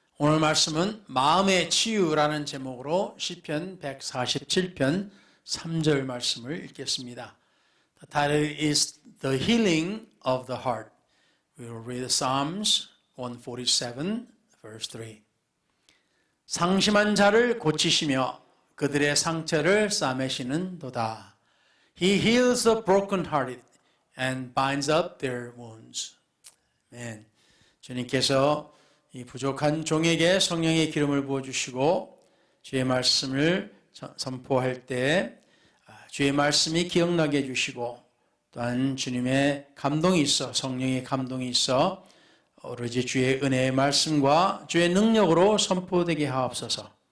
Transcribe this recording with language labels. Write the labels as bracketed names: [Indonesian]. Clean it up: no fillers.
[Korean] 오늘 말씀은 마음의 치유라는 제목으로 시편 147편 3절 말씀을 읽겠습니다. [English] The title is The Healing of the Heart. We will read Psalms 147 verse 3. [Korean] 상심한 자를 고치시며 그들의 상처를 싸매시는도다. [English] He heals the brokenhearted and binds up their wounds. [Korean] 아멘. 주님께서 이 부족한 종에게 성령의 기름을 부어주시고 주의 말씀을 선포할 때 주의 말씀이 기억나게 해주시고 또한 주님의 감동이 있어 성령의 감동이 있어 오로지 주의 은혜의 말씀과 주의 능력으로 선포되게 하옵소서.